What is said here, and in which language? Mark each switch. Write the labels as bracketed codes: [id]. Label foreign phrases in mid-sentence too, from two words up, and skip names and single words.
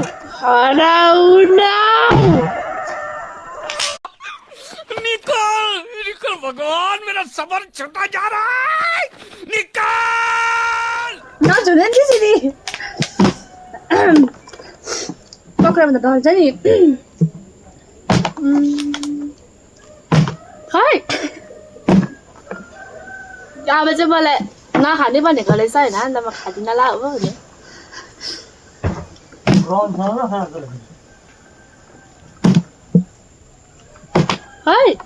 [hi] निकल भगवान मेरा सबर छूटा जा रहा है निकल [ne] नझुने नि त्यसरी पक्रामा त डल्छ नि खै अब चाहिँ मलाई नखाने भनेको रहेछ होइन अन्त म खाँदिनँ ला हो भने खै